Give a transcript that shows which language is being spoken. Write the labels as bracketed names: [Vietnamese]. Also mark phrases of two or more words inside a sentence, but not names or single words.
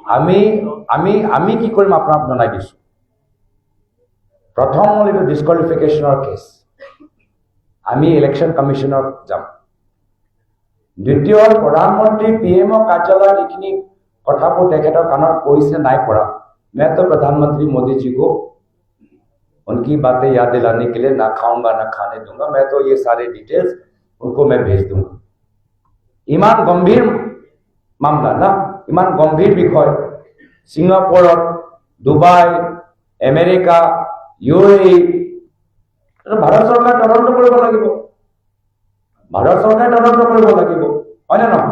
[Assamese] আমি কি কৰিম আপোনাক জনাই দিছো। প্ৰথম হ'ল এইটো ডিছকুৱালিফিকেশ্যনৰ কেছ, আমি ইলেকশ্যন কমিশ্যনত যাম। দ্বিতীয় হ'ল প্ৰধানমন্ত্ৰী PM কাৰ্যালয়ত এইখিনি কথাবোৰ তেখেতৰ কাণত পৰিছে নাই পৰা। [Hindi] मैं तो प्रधानमंत्री मोदी जी को उनकी बातें याद दिलाने के लिए ना खाऊंगा ना खाने दूंगा। मैं तो ये सारे डिटेल्स उनको मैं भेज दूंगा। [Assamese] ইমান গম্ভীৰ মামলা না, ইমান গম্ভীৰ বিষয়। ছিংগাপুৰত, ডুবাই, আমেৰিকা, UAE, ভাৰত চৰকাৰ তদন্ত কৰিব লাগিব। ভাৰত চৰকাৰে তদন্ত কৰিব লাগিব, হয় নে নহয়?